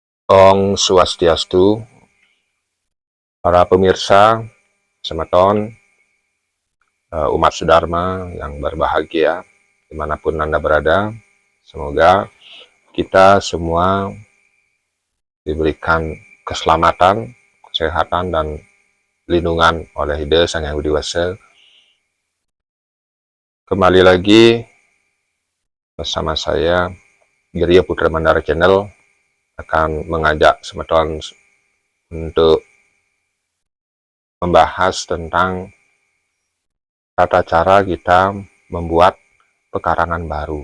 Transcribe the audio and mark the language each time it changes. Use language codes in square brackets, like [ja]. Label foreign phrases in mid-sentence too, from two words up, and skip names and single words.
[id] Om Swastiastu, para pemirsa, semeton, umat Sudharma yang berbahagia, dimanapun Anda berada. Semoga kita semua diberikan keselamatan, kesehatan, dan lindungan oleh Ide Sang Yang Widi Wasa. Kembali lagi bersama saya, Geria Putra Mandara Channel, akan mengajak semeton untuk membahas tentang tata cara kita membuat pekarangan baru.